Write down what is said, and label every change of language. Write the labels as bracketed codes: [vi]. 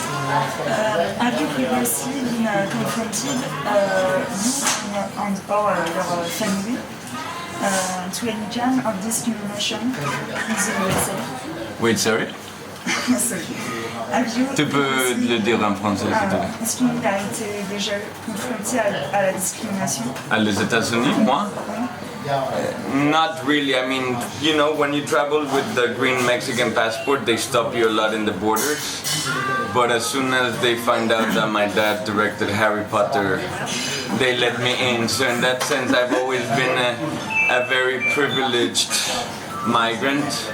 [en] Have you previously been confronted, you and/or your family, to any kind of discrimination in the USA? Wait, sorry? Sorry. [fr] Tu peux le dire en français, s'il te plaît. Est-ce qu'il a été déjà confronté à la discrimination? Les États-Unis, moi? [en] Not really. I mean, you know, when you travel with the green Mexican passport, they stop you a lot in the borders. But as soon as they find out that my dad directed Harry Potter, they let me in. So in that sense, I've always been a very privileged migrant.